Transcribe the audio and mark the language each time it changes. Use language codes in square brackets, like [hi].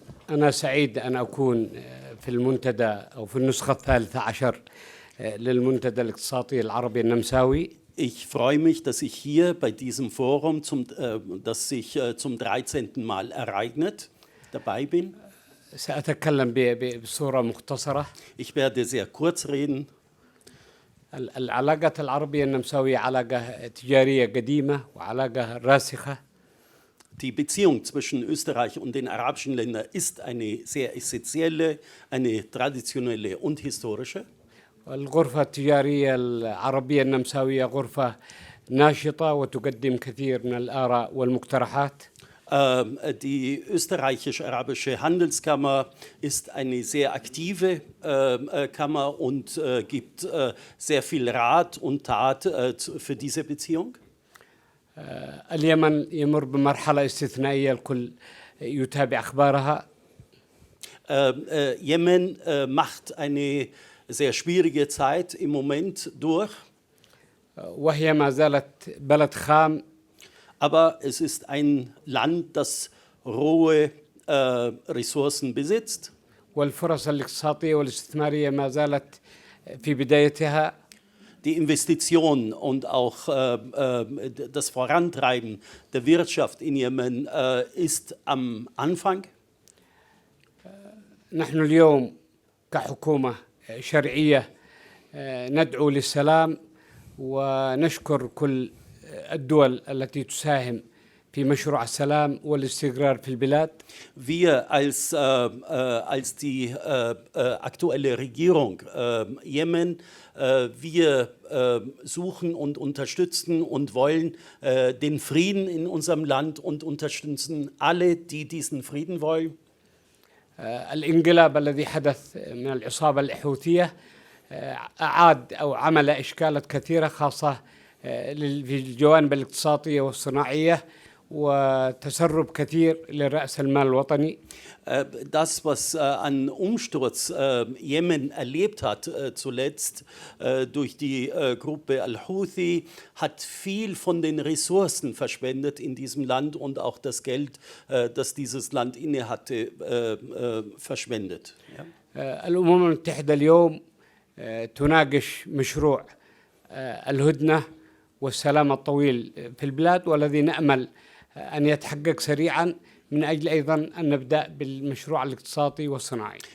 [ar] أنا سعيد أن أكون في المنتدى أو في النسخة 13 للمنتدى الاقتصادي العربي النمساوي. [de] Ich freue mich, dass ich hier bei diesem Forum, das sich zum 13. Mal ereignet, dabei bin. [ar] سأتكلم بصورة مختصرة. [de] Ich werde sehr kurz reden. [ar] العلاقات العربية النمساوية علاقة تجارية قديمة وعلاقة راسخة. [de] Die Beziehung zwischen Österreich und den arabischen Ländern ist eine sehr essentielle, eine traditionelle und historische. [ar] الغرفة التجارية العربية النمساوية غرفة ناشطة وتقدم كثير من الآراء والمقترحات. [de] Die österreichisch-arabische Handelskammer ist eine sehr aktive Kammer und gibt sehr viel Rat und Tat für diese Beziehung. [ar] اليمن يمر بمرحلة استثنائية الكل يتابع أخبارها. [de] Yemen macht eine sehr schwierige Zeit im Moment durch. [ar] وهي ما زالت بلد خام. [de] Aber es ist ein Land, das rohe Ressourcen besitzt. [ar] والفرص الاقتصادية والاستثمارية ما زالت في بدايتها. [de] Die Investition und auch das Vorantreiben der Wirtschaft in Jemen ist am Anfang. [ar] نحن اليوم كحكومة شرعية ندعو للسلام ونشكر كل الدول التي تساهم في مشروع السلام والاستقرار في البلاد. [de] Wir als die aktuelle Regierung Jemen, wir suchen und unterstützen und wollen den Frieden in unserem Land und unterstützen alle, die diesen Frieden wollen. [ar] الانقلاب الذي حدث من العصابة الحوثية أعاد أو عمل إشكالات كثيرة خاصة في الجوانب الاقتصادية والصناعية وتسرب كثير لرأس المال الوطني. [de] Das, was an Umsturz Jemen erlebt hat zuletzt durch die Gruppe Al-Houthi, hat viel von den Ressourcen verschwendet in diesem Land und auch das Geld, das dieses Land inne hatte, verschwendet. Ja. [ar] الأمم المتحدة اليوم تناقش مشروع الهدنة والسلام الطويل في البلاد والذي نأمل أن يتحقق سريعا من أجل أيضا أن نبدأ بالمشروع الاقتصادي والصناعي.